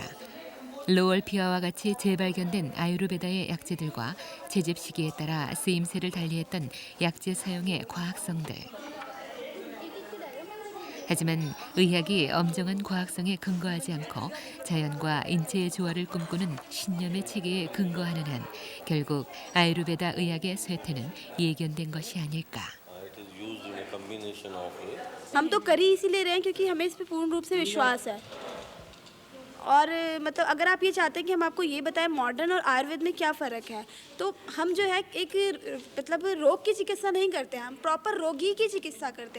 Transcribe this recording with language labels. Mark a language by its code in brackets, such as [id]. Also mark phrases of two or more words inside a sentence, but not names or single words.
[ko] 로월피아와 같이 재발견된 아유르베다의 약재들과 채집 시기에 따라 쓰임새를 달리했던 약재 사용의 과학성들. 하지만 의학이 엄정한 과학성에 근거하지 않고 자연과 인체의 조화를 꿈꾸는 신념의 체계에 근거하는 한 결국 아유르베다 의학의 쇠퇴는 예견된 것이 아닐까. [hi] हम तो कर ही इसीलिए रहे हैं क्योंकि हमें इस पे पूर्ण रूप से विश्वास है। और मतलब अगर आप ये चाहते हैं कि हम आपको ये बताएं मॉडर्न और आयुर्वेद में क्या फ़र्क है, तो हम जो है एक मतलब रोग की चिकित्सा नहीं करते हैं, हम प्रॉपर रोगी की चिकित्सा करते हैं।